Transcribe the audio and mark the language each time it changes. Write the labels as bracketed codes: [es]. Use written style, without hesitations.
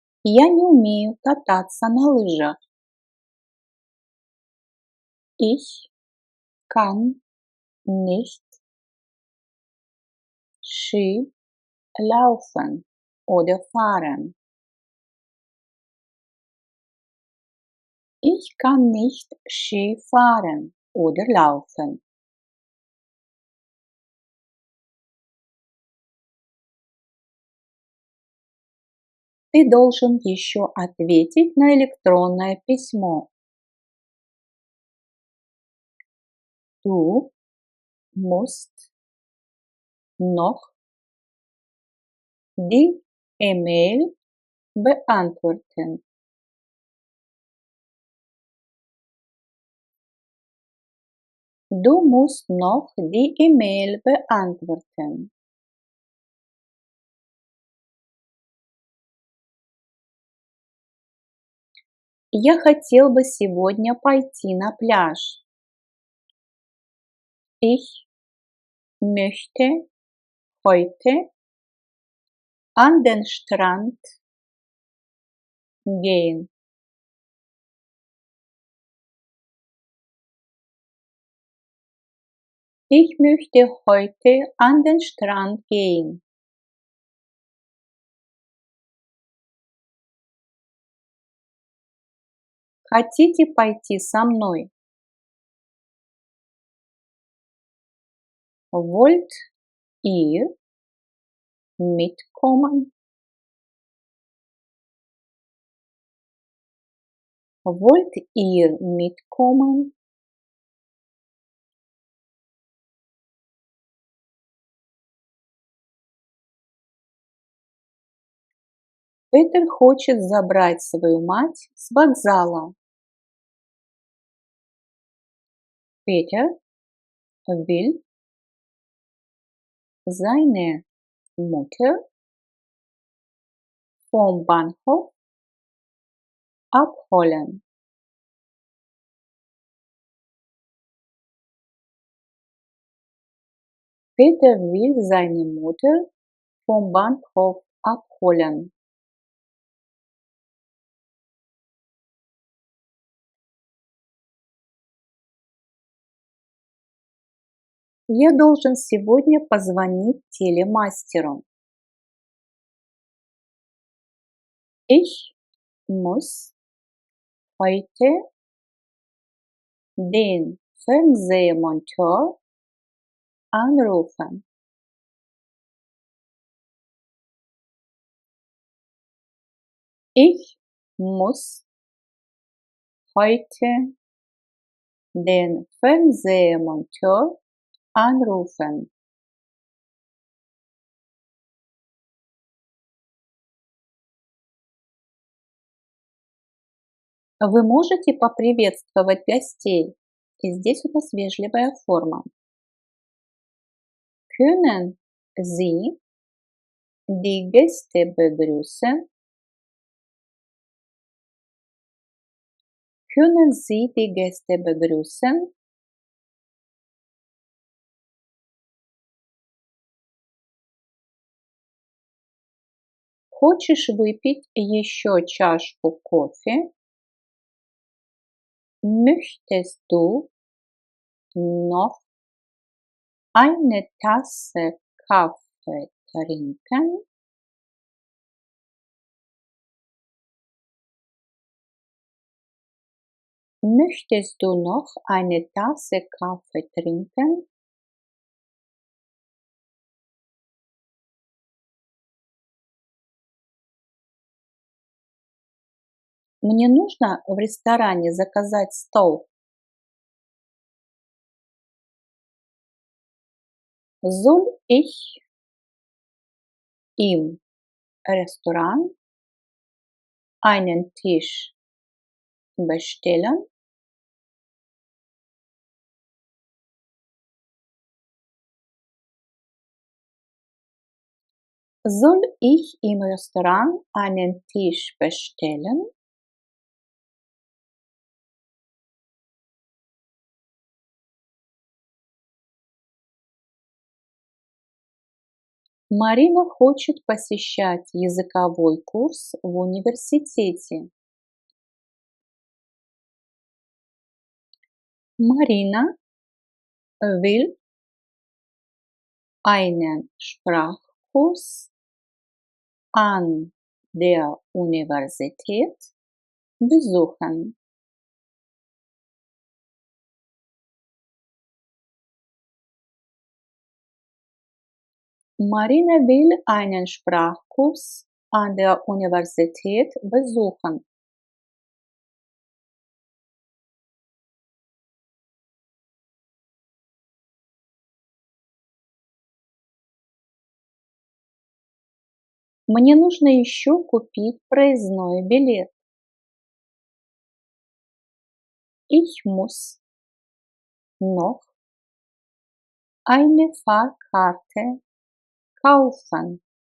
[ru] Я не умею кататься на лыжах. [de] Ich kann nicht Ski laufen oder fahren. Ich kann nicht Ski fahren oder laufen. [ru] Ты должен еще ответить на электронное письмо. [de] Du musst noch die E-Mail beantworten. Du musst noch die E-Mail beantworten. [ru] Я хотел бы сегодня пойти на пляж. [de] Ich möchte heute an den Strand gehen. Ich möchte heute an den Strand gehen. [ru] Хотите пойти со мной? [de] Wollt ihr mitkommen? Wollt ihr mitkommen? [ru] Петер хочет забрать свою мать с вокзала. [de] Peter will seine Mutter vom Bahnhof abholen. Peter will seine Mutter vom Bahnhof abholen. [ru] Я должен сегодня позвонить телемастеру. [de] Ich muss heute den Fernsehmonteur anrufen. Ich muss heute den Fernsehmonteur anrufen. [ru] Вы можете поприветствовать гостей? И здесь у нас вежливая форма. [de] Können Sie die Gäste begrüßen? Können Sie die Gäste begrüßen? [ru] Хочешь выпить еще чашку кофе? [de] Möchtest du noch eine Tasse Kaffee trinken? Möchtest du noch eine Tasse Kaffee trinken? [ru] Мне нужно в ресторане заказать стол. [de] Soll ich im Restaurant einen Tisch bestellen? Soll ich im Restaurant einen Tisch bestellen? [ru] Марина хочет посещать языковой курс в университете. [de] Marina will einen Sprachkurs an der Universität besuchen. Marina will einen Sprachkurs an der Universität besuchen. [ru] Мне нужно еще купить проездной билет. [de] Ich muss noch eine Fahrkarte kaufen.